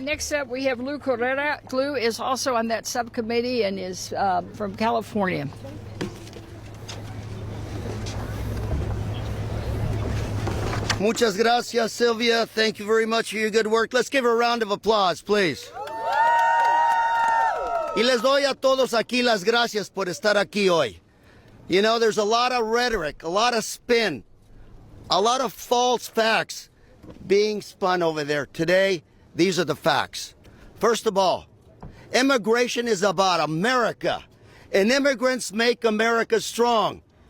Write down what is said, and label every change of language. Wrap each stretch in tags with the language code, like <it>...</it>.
<en>Next up, we have Lou Correra. Lou is also on that subcommittee and is from California.</en> <es>Muchas gracias, Sylvia.</es> <en>Thank you very much for your good work. Let's give her a round of applause, please.</en> <es>Y les doy a todos aquí las gracias por estar aquí hoy.</es> <en>You know, there's a lot of rhetoric, a lot of spin, a lot of false facts being spun over there. Today, these are the facts. First of all, immigration is about America, and immigrants make America strong.</en>